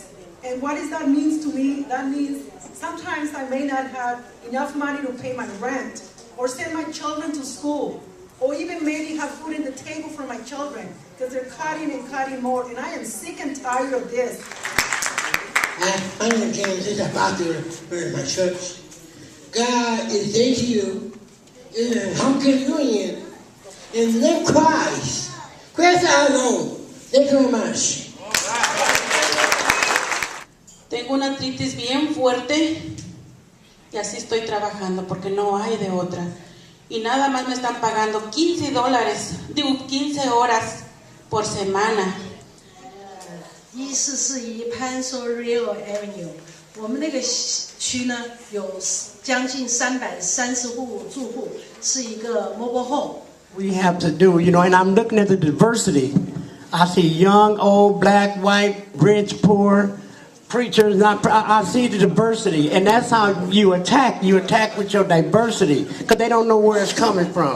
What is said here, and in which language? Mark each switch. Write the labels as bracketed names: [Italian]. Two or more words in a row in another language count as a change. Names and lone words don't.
[English] And what does that mean to me? That means sometimes I may not have enough money to pay my rent or send my children to school, or even maybe have food on the table for my children, because they're cutting and cutting more, and I am sick and tired of this. My name is James, this is a pastor in my church. God is there to you, in Hunkin Union, in the name of Christ. Christ alone. Thank you very much. [Spanish] Tengo una artritis bien fuerte y así estoy trabajando porque no hay de otra. Y nada más me están pagando $15, 15 horas por semana. [Chinese] 144 一潘索 Rio Avenue， 我们那个区呢有将近330户住户，是一个 [English] mobile home， we have to do, you know, and I'm looking at the diversity. I see young, old, black, white, rich, poor, preachers. I see the diversity, and that's how you attack. You attack with your diversity, because they don't know where it's coming from.